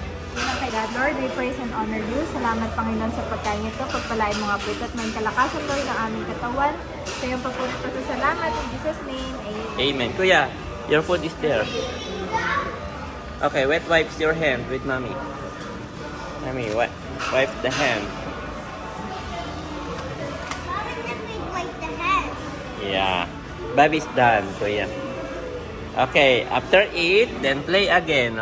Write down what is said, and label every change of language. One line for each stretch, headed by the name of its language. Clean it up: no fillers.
Filipino: Unang kay
English: God, Lord, we praise and honor you.
Filipino: Salamat, Panginoon, sa pagkain ito. Pagpalain mo nga po ito at may kalakasan, Lord, ng aming katawan. Sa iyong pagpunit pa sa salamat.
English: In Jesus' name, amen. Amen. Kuya, your food is there. Okay, wet wipes your hand with Mommy. Mommy, wipe the hand. Like the head. Yeah. Bobby's done, Kuya. Okay, after eat, then play again.